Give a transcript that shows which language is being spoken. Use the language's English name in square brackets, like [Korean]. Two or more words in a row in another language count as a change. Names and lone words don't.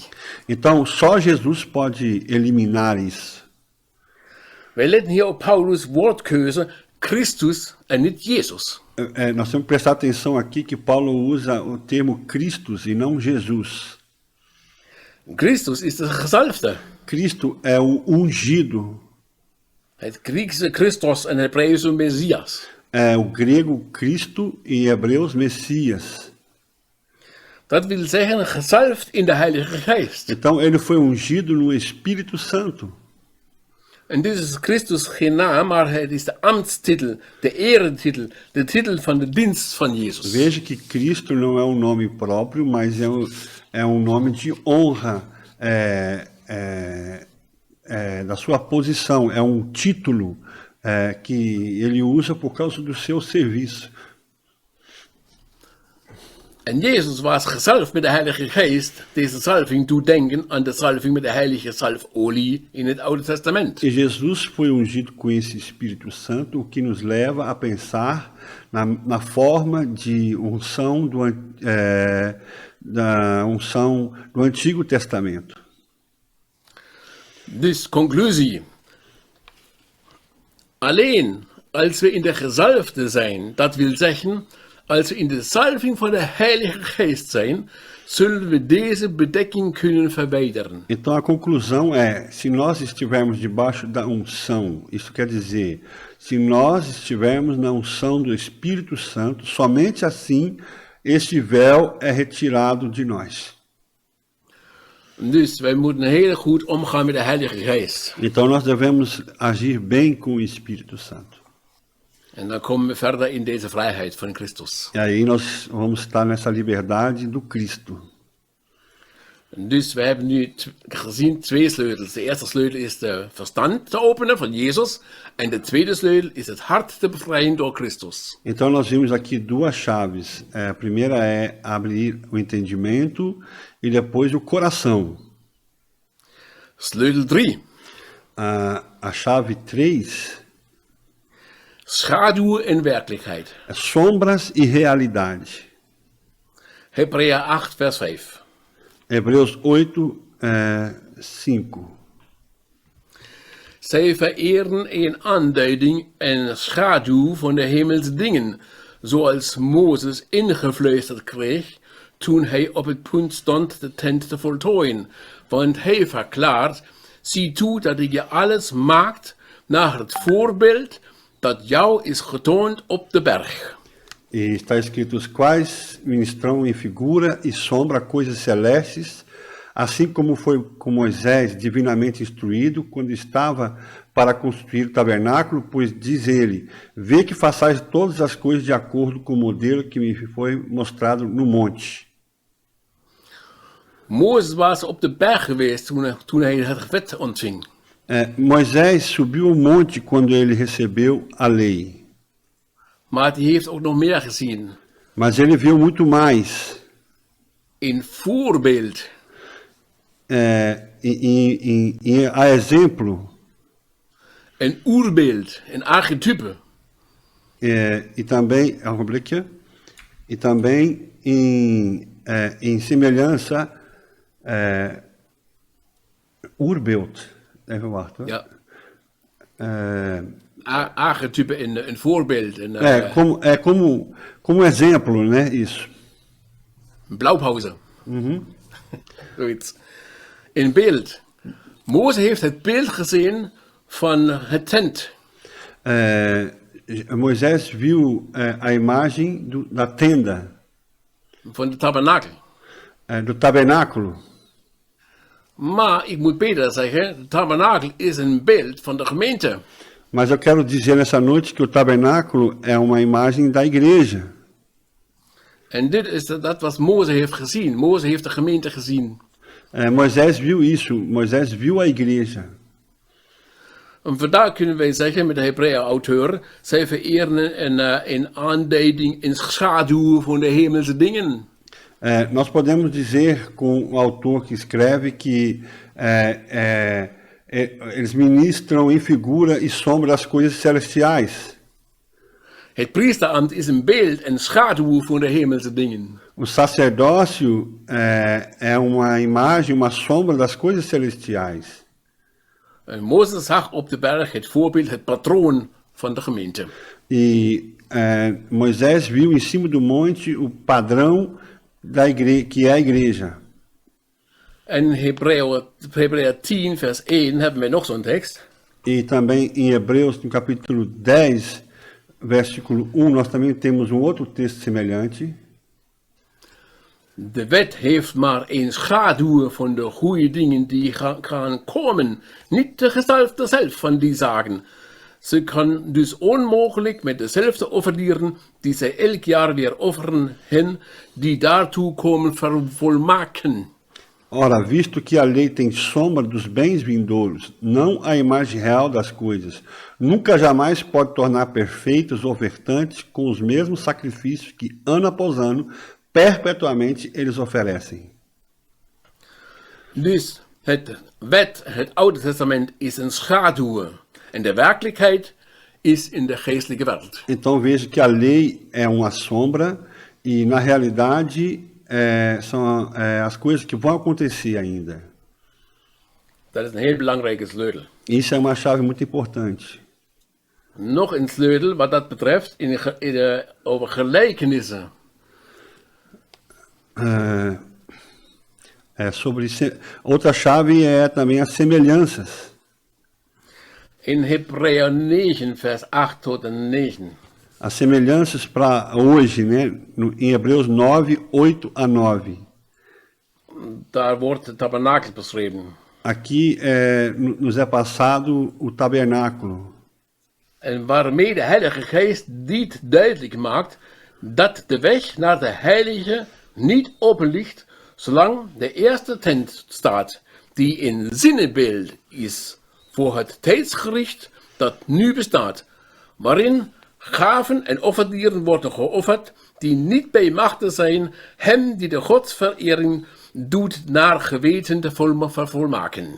[Portuguese] Então, só Jesus pode eliminar isso. [Dutch] Wij letten hier op Paulus' woordkeuze, Christus en niet Jezus. [Portuguese] Nós temos que prestar atenção aqui que Paulo usa o termo Christus e não Jesus. [Dutch] Christus is de gezalfde. [Portuguese] Cristo é o ungido. [Dutch] Het Griekse Christos en het Hebreeuwse Messias. [Portuguese] É o grego Cristo e Hebreus Messias. [Dutch] Dat wil zeggen gezalfd in de Heilige Geest. [Portuguese] Então ele foi ungido no Espírito Santo. [Dutch] En dit is Christus geen naam, maar het is de ambtstitel, de eretitel, de titel van de dienst van Jezus. [Portuguese] Veja que Cristo não é um nome próprio, mas é um nome de honra da sua posição. É um título que ele usa por causa do seu serviço. [Dutch] En Jezus was gezalfd met de Heilige Geest. Deze zalving doet denken aan de zalving met de heilige zalfolie in het Oude Testament. [Portuguese] E Jesus foi ungido com esse Espírito Santo, o que nos leva a pensar na forma de unção da unção do Antigo Testamento. [Dutch] Dus conclusie. Alleen als we in de gezalfde zijn, dat wil zeggen, als we in de zalving van de Heilige Geest zijn, zullen we deze bedekking kunnen verbeteren. [Portuguese] Então a conclusão é, se nós estivermos debaixo da unção, isso quer dizer, se nós estivermos na unção do Espírito Santo, somente assim este véu é retirado de nós. [Dutch] Dus wij moeten heel goed omgaan met de Heilige Geest. [Portuguese] Então nós devemos agir bem com o Espírito Santo. [Dutch] En dan komen we verder in deze vrijheid van Christus. [Portuguese] E aí nós vamos estar nessa liberdade do Cristo. [Dutch] Dus we hebben nu gezien twee sleutels. De eerste sleutel is de verstand te openen van Jezus. En de tweede sleutel is het hart te bevrijden door Christus. [Portuguese] Então nós vimos aqui duas chaves. A primeira é abrir o entendimento e depois o coração. [Dutch] Sleutel 3. [Portuguese] A chave 3 [Dutch] Schaduw en werkelijkheid. [Portuguese] é sombras e realidade. [Dutch] Hebreeën 8 vers 5. [Portuguese] Hebreus 8, 5. [Dutch] Zij vereren een aanduiding en schaduw van de hemelse dingen, zoals Mozes ingefluisterd kreeg toen hij op het punt stond de tent te voltooien. Want hij verklaart, zie toe dat ik je alles maakt naar het voorbeeld dat jou is getoond op de berg. [Portuguese] E está escrito, os quais ministram em figura e sombra coisas celestes, assim como foi com Moisés divinamente instruído, quando estava para construir o tabernáculo, pois diz ele, vê que façais todas as coisas de acordo com o modelo que me foi mostrado no monte. [Dutch] Mozes was op de berg geweest toen hij het wet ontving. [Portuguese] Moisés subiu o monte quando ele recebeu a lei. [Dutch] Maar hij heeft ook nog meer gezien. [Portuguese] Mas ele viu muito mais. [Dutch] Een voorbeeld. [Portuguese] A exemplo. [Dutch] Een oerbeeld, een archetype. [Portuguese] E também, e também em semelhança, [Dutch] Urbeeld, even wachten. Ja. Archetype, een voorbeeld. [Portuguese] Como exemplo, né, isso. [Dutch] Blaupauze. Zoiets. Een beeld. Mozes heeft het beeld gezien van het tent. [Portuguese] Moisés viu a imagem da tenda. [Dutch] Van de tabernakel. [Portuguese] Do tabernáculo. [Dutch] Maar ik moet beter zeggen, de tabernakel is een beeld van de gemeente. [Portuguese] Mas eu quero dizer nessa noite que o tabernáculo é uma imagem da igreja. [Dutch] En dit is dat wat Mozes heeft gezien. Mozes heeft de gemeente gezien. [Portuguese] Moisés viu isso. Moisés viu a igreja. [Dutch] En vandaar kunnen wij zeggen met de Hebreeën-auteur, zij vereren een aanduiding, een schaduw van de hemelse dingen. [Portuguese] Nós podemos dizer com o autor que escreve que eles ministram em figura e sombra as coisas celestiais. [Dutch] Het priesterambt is een beeld en schaduw van de hemelse dingen. [Portuguese] O sacerdócio é uma imagem, uma sombra das coisas celestiais. [Dutch] En Mozes zag op de berg het voorbeeld, het patroon van de gemeente. [Portuguese] E Moisés viu em cima do monte o padrão da igreja, que é a igreja. [Dutch] En Hebreeën 10 vers 1 hebben we nog zo'n tekst. [Portuguese] E também em Hebreus, no capítulo 10, versículo 1, nós também temos um outro texto semelhante. [Dutch] De wet heeft maar een schaduw van de goede dingen die gaan komen, niet de gestalte zelf van die zaken. Ze kan dus onmogelijk met dezelfde offerdieren die zij elk jaar weer offeren, hen die daartoe komen vervolmaken. [Portuguese] Ora, visto que a lei tem sombra dos bens vindouros, não a imagem real das coisas, nunca jamais pode tornar perfeitos os ofertantes com os mesmos sacrifícios que, ano após ano, perpetuamente eles oferecem. [Dutch] Dus het Oude Testament is een schaduw en de werkelijkheid is in de geestelijke wereld. [Portuguese] Então veja que a lei é uma sombra e na realidade são as coisas que vão acontecer ainda. [Dutch] Dat is een heel belangrijke sleutel. [Portuguese] Isso é uma chave muito importante. [Dutch] Nog een sleutel wat dat betreft over gelijkenissen. [Portuguese] Outra chave é também as semelhanças. [Dutch] In Hebreeën 9, vers 8 tot en 9. [Portuguese] As semelhanças para hoje, né? Em Hebreus 9, 8 a 9. [Dutch] Daar wordt de tabernakel beschreven. [Portuguese] Aqui nos é passado o tabernáculo. [Dutch] En waarmee de Heilige Geest dit duidelijk maakt dat de weg naar de Heilige niet open ligt, zolang de eerste tent staat, die een zinnebeeld is voor het tijdsgericht dat nu bestaat, waarin gaven en offerdieren worden geofferd, die niet bij machte zijn hem die de godsverering doet naar geweten te vervolmaken.